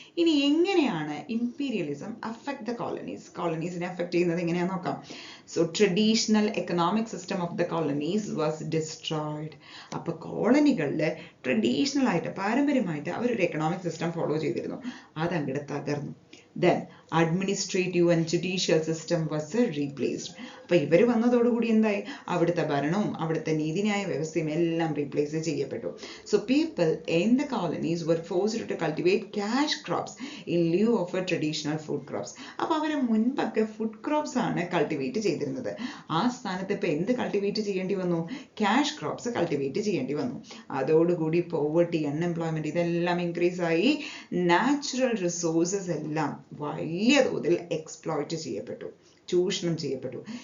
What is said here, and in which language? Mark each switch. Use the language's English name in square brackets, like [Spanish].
[Malayalam] ഇനി എങ്ങനെയാണ് imperialism affect the കോളനീസിനെ affect ചെയ്യുന്നത് എങ്ങനെയാണെന്ന് നോക്കാം. [English] So traditional economic system of the colonies was destroyed. [Malayalam] അപ്പോൾ കോളനികളിൽ ട്രഡീഷണൽ ആയിട്ട് പാരമ്പര്യമായിട്ട് അവരൊരു എക്കണോമിക് സിസ്റ്റം ഫോളോ ചെയ്തിരുന്നു, അത് അങ്ങോട്ട് തകർന്നു. [English] Then administrative and judicial system was replaced. [Malayalam] അപ്പോൾ ഇവർ വന്നതോടുകൂടി എന്തായി, അവിടുത്തെ ഭരണവും അവിടുത്തെ നീതിന്യായ വ്യവസ്ഥയും എല്ലാം റീപ്ലേസ് ചെയ്യപ്പെട്ടു. [English] So people in the colonies were forced to cultivate cash crops in lieu of a traditional food crops. [Malayalam] അപ്പോൾ അവർ മുൻപൊക്കെ ഫുഡ് ക്രോപ്സ് ആണ് കൾട്ടിവേറ്റ് ചെയ്തിരുന്നത്. ആ സ്ഥാനത്ത് ഇപ്പോൾ എന്ത് കൾട്ടിവേറ്റ് ചെയ്യേണ്ടി വന്നു, ക്യാഷ് ക്രോപ്സ് കൾട്ടിവേറ്റ് ചെയ്യേണ്ടി വന്നു. അതോടുകൂടി പോവർട്ടി, അൺഎംപ്ലോയ്മെന്റ് ഇതെല്ലാം ഇൻക്രീസ് ആയി. നാച്ചുറൽ റിസോഴ്സസ് എല്ലാം വലിയ തോതിൽ എക്സ്പ്ലോയിറ്റ് ചെയ്യപ്പെട്ടു, ചൂഷണം ചെയ്യപ്പെട്ടു.